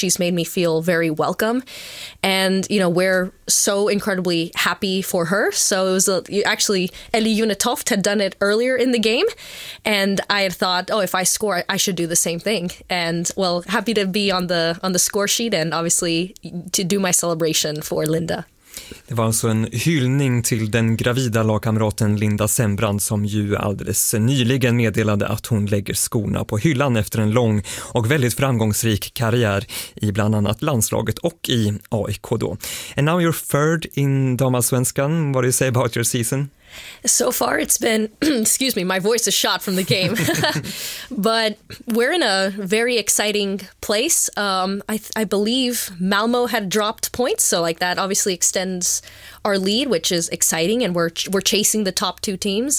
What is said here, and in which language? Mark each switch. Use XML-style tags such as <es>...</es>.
<en>She's made me feel very welcome. And, you know, we're so incredibly happy for her. So it was actually Ellie Junetoft had done it earlier in the game. And I had thought, oh, if I score, I should do the same thing. And, well, happy to be on the score sheet and obviously to do my celebration for Linda.</en> <sv>Det var alltså en hyllning till den gravida lagkamraten Linda Sembrant som ju alldeles nyligen meddelade att hon lägger skorna på hyllan efter en lång och väldigt framgångsrik karriär i bland annat landslaget och i AIK då.</sv> <en>And now you're third in damallsvenskan. What do you say about your season? So far it's been, excuse me, my voice is shot from the game, but we're in a very exciting place. I believe Malmo had dropped points, so like that obviously extends our lead, which is exciting, and we're chasing the top two teams.</en>